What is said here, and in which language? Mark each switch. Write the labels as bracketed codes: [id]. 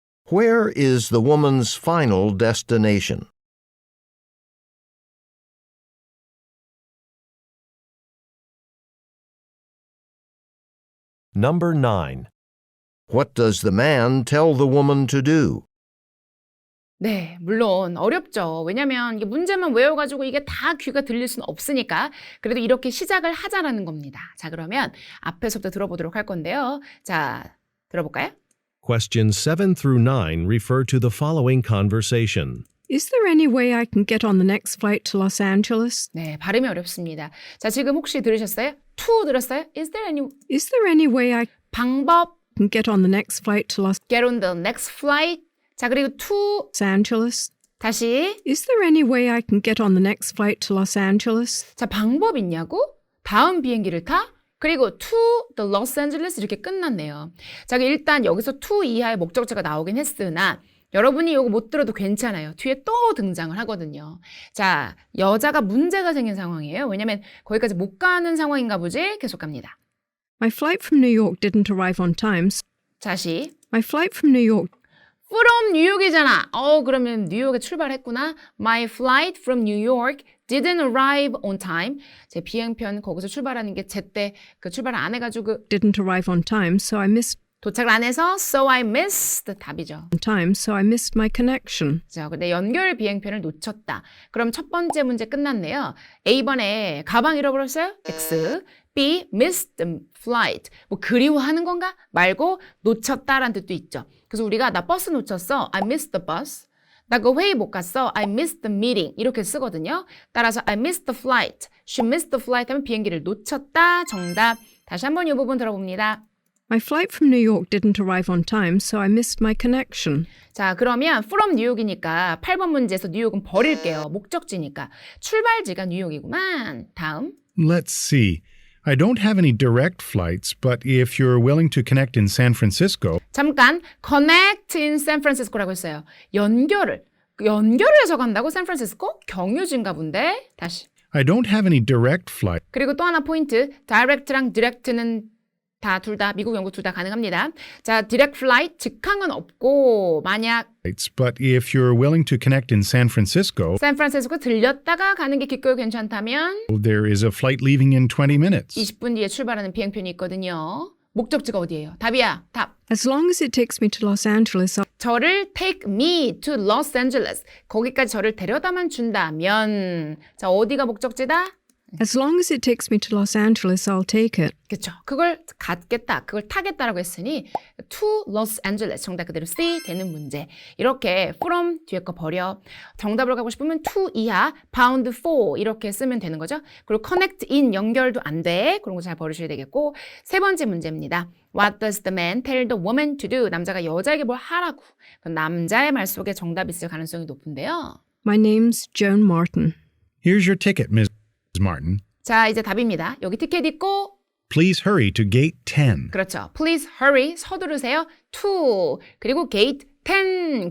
[en] Where is the woman's final destination? Number 9. What does the man tell the woman to do? [ko] 네, 물론 어렵죠. 왜냐면 이게 문제만 외워가지고 이게 다 귀가 들릴 수는 없으니까 그래도 이렇게 시작을 하자라는 겁니다. 자, 그러면 앞에서부터 들어보도록 할 건데요. 자, 들어볼까요? [en] Questions 7 through 9 refer to the following conversation. Is there any way I can get on the next flight to Los Angeles? [ko] 네, 발음이 어렵습니다. 자, 지금 혹시 들으셨어요? [en] to [ko] 들었어요? [en] Is there any way I [ko] 방법 [en] can get on the next flight to Los get on the next flight? [ko] 자, 그리고 [en] to Angeles? [ko] 다시. [en] Is there any way I can get on the next flight to Los Angeles? [ko] 자, 방법 있냐고? 다음 비행기를 타? 그리고 [en] to the Los Angeles [ko] 이렇게 끝났네요. 자, 일단 여기서 to 이하의 목적어가 나오긴 했으나 여러분이 이거 못 들어도 괜찮아요. 뒤에 또 등장을 하거든요. 자, 여자가 문제가 생긴 상황이에요. 왜냐면 거기까지 못 가는 상황인가 보지? 계속 갑니다. [en] My flight from New York didn't arrive on time. [ko] 다시. [en] My flight from New York [ko] from 뉴욕이잖아. 그러면 뉴욕에 출발했구나. [en] My flight from New York didn't arrive on time. [ko] 제 비행편 거기서 출발하는 게 제때 그 출발을 안 해가지고 [en] didn't arrive on time, so I missed [ko] 도착을 안 해서 [en] so I missed [ko] 답이죠. [en] my connection. [ko] 자, 근데 연결 비행편을 놓쳤다. 그럼 첫 번째 문제 끝났네요. A번에 가방 잃어버렸어요? [en] X. B. missed the flight. [ko] 뭐 그리워하는 건가? 말고 놓쳤다라는 뜻도 있죠. 그래서 우리가 나 버스 놓쳤어. [en] I missed the bus. [ko] 나 그 회의 못 갔어. [en] I missed the meeting. [ko] 이렇게 쓰거든요. [en] 따라서 I missed the flight. She missed the flight [ko] 하면 비행기를 놓쳤다. 정답. 다시 한번 이 부분 들어봅니다. [en] My flight from New York didn't arrive on time, so I missed my connection. [ko] 자, 그러면 from 뉴욕이니까 8번 문제에서 뉴욕은 버릴게요. 목적지니까. 출발지가 뉴욕이구만. 다음. [en] Let's see. I don't have any direct flights, but if you're willing to connect in San Francisco, [ko] 잠깐 connect in San Francisco라고 했어요. 연결을 해서 간다고 샌프란시스코? 경유지인가 본데. 다시. [en] I don't have any direct flight. [ko] 그리고 또 하나 포인트. direct랑 direct는 둘 다 미국, 영국 둘 다 가능합니다. 자, direct flight 직항은 없고 만약 [en] But if you're willing to connect in San Francisco, [ko] 샌프란시스코 들렸다가 가는 게 기꺼이 괜찮다면 [en] there is a flight leaving in 20 minutes. [ko] 20분 뒤에 출발하는 비행편이 있거든요. 목적지가 어디예요? 답이야. 답. [en] As long as it takes me to Los Angeles, [ko] 저를 [en] take me to Los Angeles. [ko] 거기까지 저를 데려다만 준다면 자, 어디가 목적지다? [en] as long as it takes me to Los Angeles, I'll take it. [ko] 그렇죠. 그걸 갖겠다, 그걸 타겠다라고 했으니 to Los Angeles 정답 그대로 C 되는 문제. 이렇게 from 뒤에 거 버려. 정답을 가고 싶으면 to 이하, bound for 이렇게 쓰면 되는 거죠. 그리고 connect in 연결도 안 돼. 그런 거 잘 버리셔야 되겠고. 세 번째 문제입니다. [en] What does the man tell the woman to do? [ko] 남자가 여자에게 뭘 하라고. 그럼 남자의 말 속에 정답이 있을 가능성이 높은데요. [en] My name's Joan Martin. Here's your ticket, Ms. Martin. [ko] 자, 이제 답입니다. 여기 티켓 있고 [en] Please hurry to gate 10. [ko] 그렇죠. [en] Please hurry. [ko] 서두르세요. [en] to. 그리고 gate 10.